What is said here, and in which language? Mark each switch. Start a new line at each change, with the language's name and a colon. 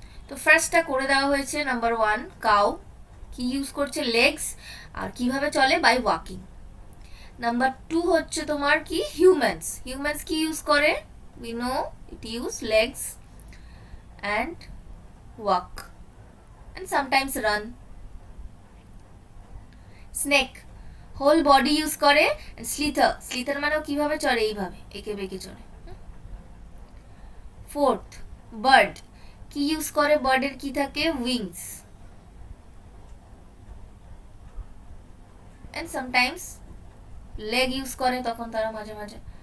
Bangla: তো ফার্স্টটা করে দেওয়া হয়েছে, নাম্বার 1 কাউ, কি ইউজ করছে? লেগস। আর কিভাবে চলে? By walking. নাম্বার 2 হচ্ছে তোমার কি? হিউম্যানস কি ইউজ করে?
English: We know it use legs and walk and sometimes run.
Bangla: Snake whole body use করে। slither মানেও কিভাবে চলে? এইভাবে এঁকে বেঁকে চলে। 4th বার্ড, কি ইউজ করে? বার্ডের কি থাকে? Wings
English: and sometimes
Bangla: leg use করে, তখন তারা মাঝে মাঝে।